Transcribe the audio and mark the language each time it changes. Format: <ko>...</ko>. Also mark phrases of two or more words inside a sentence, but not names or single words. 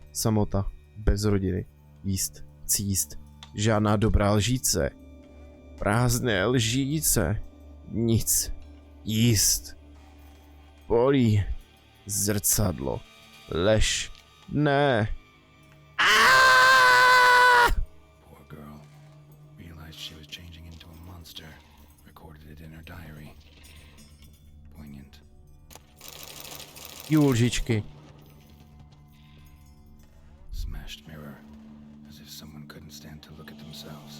<cs>Samota, bez rodiny, jíst, žádná dobrá lžíce. Prázdné lžíce, nic, jíst. Bolí, zrcadlo, lež, ne.</cs> <en>Poor girl realized she was changing into a monster, recorded it in her diary. Poignant.</en> <cs>Lžičky.</cs> <en>Smashed mirror, as if someone couldn't stand to look at themselves.</en>